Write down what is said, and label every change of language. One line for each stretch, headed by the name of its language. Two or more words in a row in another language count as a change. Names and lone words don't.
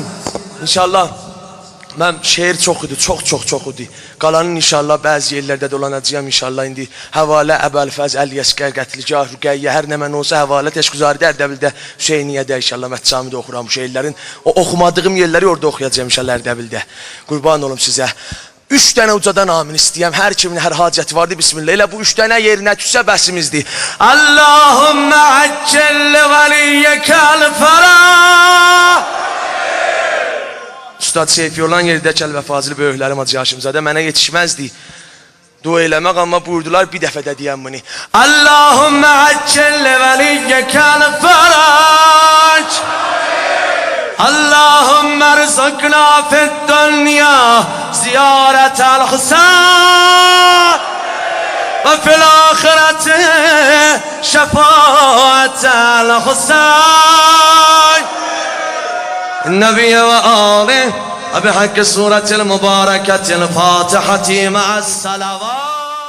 Azerbaijani: İnşallah Mən şeir çox idi, çox idi Qalanın inşallah bəzi yerlərdə dolanacağım inşallah indi Həvalə Əbəlfəz Əl-Yəskər Qətligah Rüqəyyə hər nə mən olsa həvalə təşküzarı Ərdəbildə Hüseyniyədə inşallah Mətcamidə oxuram bu şeirlərin O oxumadığım yerləri orada oxuyacağım inşallah Ərdəbildə Qurban olum sizə Üç dənə ucadan amin istəyəm hər kimin hər hacəti vardı bismillah Elə bu üç dənə yerinə düşsə bəsimizdir
Arabic: اللهم عجل لوليك الفرج
Azerbaijani: Üstad Seyfi olan yerdə Kəlbə Fazil böyüklərim Hacı Haşimzadə mənə yetişməzdi Dua eləmək amma buyurdular bir dəfə də deyəm bunu
Arabic: اللهم عجل لوليك الفرج اللهم ارزقنا في الدنيا زيارة الحسين وفي الآخرة شفاعة الحسين النبي وآله وبحق سورة المباركة الفاتحة مع الصلوات.